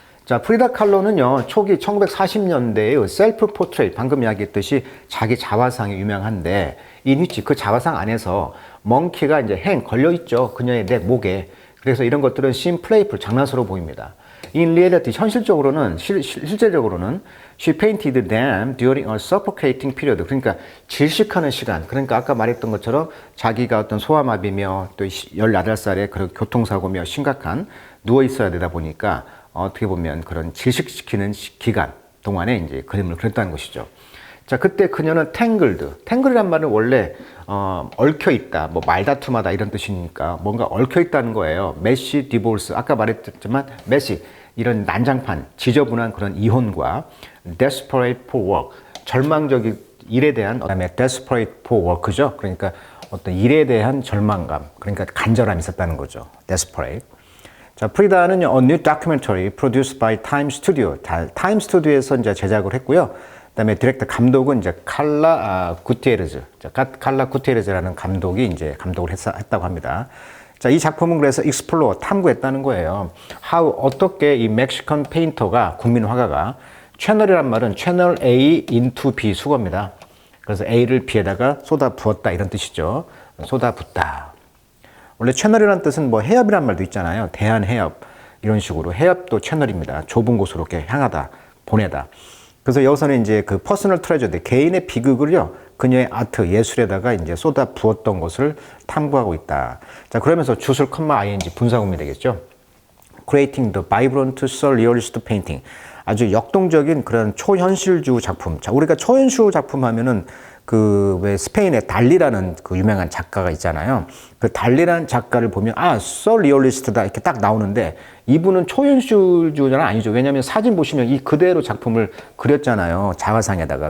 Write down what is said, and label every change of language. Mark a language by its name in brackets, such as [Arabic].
[Korean] 자, 프리다 칼로는요, 초기 1940년대의 셀프 포트레이트, 방금 이야기했듯이 자기 자화상이 유명한데, 그 자화상 안에서 멍키가 이제 걸려있죠. 그녀의 내 목에. 그래서 이런 것들은 심 플레이풀, 장난스러워 보입니다. [English] In reality, [Korean] 현실적으로는, 실제적으로는 [English] she painted them during a suffocating period. [Korean] 그러니까 질식하는 시간. 그러니까 아까 말했던 것처럼 자기가 어떤 소아마비며 또 18살에 그런 교통사고며 심각한 누워 있어야 되다 보니까 어떻게 보면 그런 질식시키는 기간 동안에 이제 그림을 그렸다는 것이죠. 자, 그때 그녀는 탱글이란 말은 원래 얽혀 있다, 뭐 말다툼하다 이런 뜻이니까 뭔가 얽혀 있다는 거예요. 메시 디보스, 아까 말했지만 메시 이런 난장판, 지저분한 그런 이혼과 [English] desperate for work, [Korean] 절망적인 일에 대한, 그다음에 desperate for work죠. 그러니까 어떤 일에 대한 절망감, 그러니까 간절함이 있었다는 거죠. [English] desperate. 자, 프리다는 a new documentary produced by Time Studio. [Korean] 타임 스튜디오에서 이제 제작을 했고요. 그다음에 디렉터 감독은 이제 칼라 구티에르즈. 칼라 구티에르즈라는 감독이 이제 감독을 했다고 합니다. 자, 이 작품은 그래서 익스플로어, 탐구했다는 거예요. 어떻게 이 멕시컨 페인터가, 국민 화가가, 채널이란 말은 채널 A into B 수거입니다. 그래서 A를 B에다가 쏟아 부었다 이런 뜻이죠. 쏟아 붓다. 원래 채널이라는 뜻은 뭐 해협이란 말도 있잖아요. 대한해협 이런 식으로 해협도 채널입니다. 좁은 곳으로 이렇게 향하다, 보내다. 그래서 여기서는 이제 그 퍼스널 트레저드, 개인의 비극을요, 그녀의 아트, 예술에다가 이제 쏟아 부었던 것을 탐구하고 있다. 자, 그러면서 주술 컴마 분사구문이 되겠죠. [English] Creating the vibrant surrealist painting. [Korean] 아주 역동적인 그런 초현실주의 작품. 자, 우리가 초현실주의 작품 하면은 그 왜 스페인의 달리라는 그 유명한 작가가 있잖아요. 그 달리라는 작가를 보면 surrealist다 이렇게 딱 나오는데 이분은 초현실주의자는 아니죠. 왜냐하면 사진 보시면 이 그대로 작품을 그렸잖아요. 자화상에다가.